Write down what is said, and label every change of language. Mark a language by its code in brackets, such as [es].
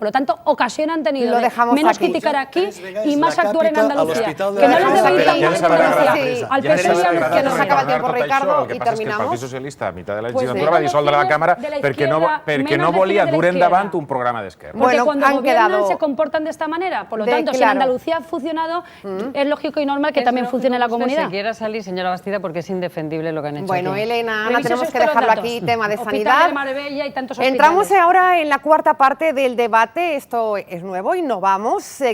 [es] Por lo tanto, ocasión han tenido de menos criticar aquí y más actuar en Andalucía. Que no les debería al PSOE, que nos acaba el tiempo, Ricardo, y terminamos. [ca] El Partit Socialista, a mitad de la legislatura, va dissoldre la Càmera perquè no volia dur endavant un programa d'esquerra. [es] Porque cuando gobiernan se comportan de esta manera. Por lo tanto, si en Andalucía ha funcionado, es lógico y normal que también funcione en la comunidad. Se quiera salir, señora Bastida, porque es indefendible lo que han hecho. Bueno, aquí. Elena, Ana, tenemos que dejarlo aquí, tema de sanidad. Entramos Entramos ahora en la cuarta parte del debate. Esto es nuevo, innovamos.